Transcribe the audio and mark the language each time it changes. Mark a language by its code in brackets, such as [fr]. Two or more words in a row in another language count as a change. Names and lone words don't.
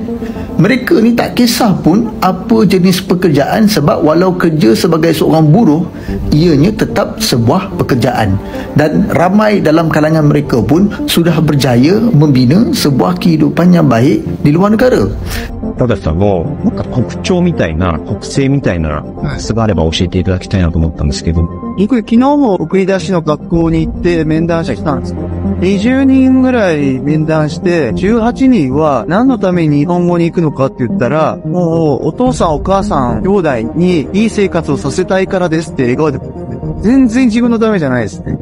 [ms] Mereka ni tak kisah pun apa jenis pekerjaan sebab walau kerja sebagai seorang buruh, ianya tetap sebuah pekerjaan. Dan ramai dalam kalangan mereka pun sudah berjaya membina sebuah kehidupan yang baik di luar negara. [ja] たださんのなんか特徴みたいな特性みたいな素があれば教えていただきたいなと思ったんですけど。僕昨日も送り出しの学校に行って面談したんです。20人ぐらい面談して18人は何のために日本語に行くのかって言ったら、もうお父さんお母さん兄弟にいい生活をさせたいからですって笑顔で、全然自分のためじゃないですね。